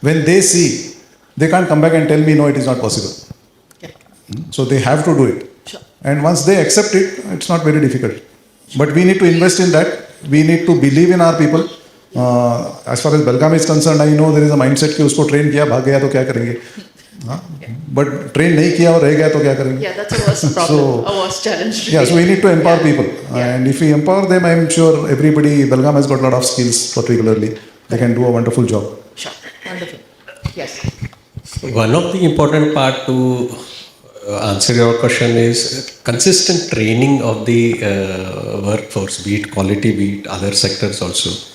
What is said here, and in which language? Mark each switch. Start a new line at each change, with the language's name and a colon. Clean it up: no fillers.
English: When they see, they can't come back and tell me, no, it is not possible. Yeah. So they have to do it. Sure. And once they accept it, it's not very difficult. But we need to invest in that. We need to believe in our people. As far as Belgaum is concerned, I know there is a mindset
Hindi: कि उसको train किया भाग गया तो क्या करेंगे?
English: But
Hindi: train नहीं किया और रह गया तो क्या करेंगे?
English: Yeah, that's a worst problem, a worst challenge. Yeah, so we need to empower people, and if we empower them, I am sure everybody. Belgaum has got a lot of skills, particularly they can do a wonderful job. Sure, wonderful. Yes. One of the important part to answer your question is consistent training of the workforce, be it quality, be it other sectors also.